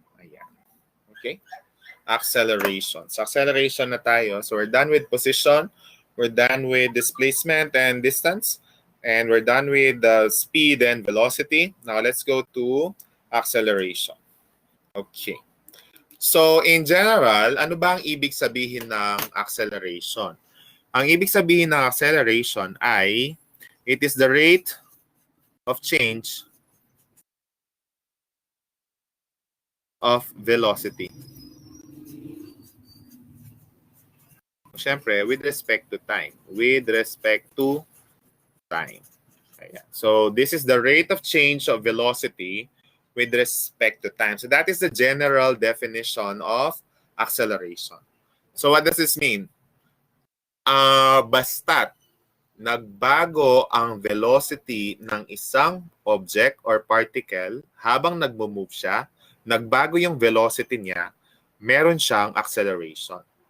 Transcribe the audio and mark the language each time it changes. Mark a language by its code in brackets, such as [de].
[tl] Ayan. Okay? Acceleration. So acceleration na tayo. [en] So we're done with position, we're done with displacement and distance, and we're done with the speed and velocity. Now let's go to acceleration. Okay. So in general, [tl] ano ba ang ibig sabihin ng acceleration? Ang ibig sabihin ng acceleration ay [en] it is the rate of change of velocity. [tl] Siyempre, [en] with respect to time. With respect to time. Ayan. So this is the rate of change of velocity with respect to time. So that is the general definition of acceleration. So what does this mean? [tl] Basta't nagbago ang velocity ng isang object [en] or particle [tl] habang nagmo-move siya, nagbago yung velocity niya, meron siyang acceleration.